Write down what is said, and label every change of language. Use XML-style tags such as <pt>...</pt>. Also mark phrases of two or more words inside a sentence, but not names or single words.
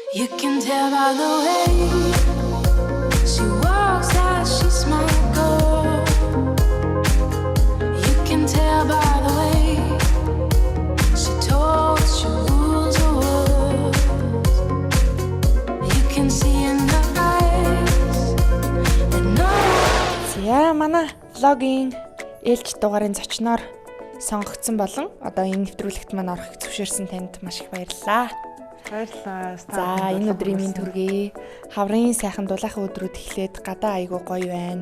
<en>You can tell by the way she walks that she's my girl. You can tell by the way she talks, she rules the world. You can see in her eyes that no.</en> <mn>За манай влогийн ээлж дугаарын зочноор сонгогдсон болон одоо энэ нэвтрүүлэгт маань орохыг зөвшөөрсөн танд маш их баярлалаа. Баярлалаа. За энэ өдрийн минь төргий. Хаврын сайхан дулаахан өдрүүд эхлээд гадаа айгуу гоё байна.</mn>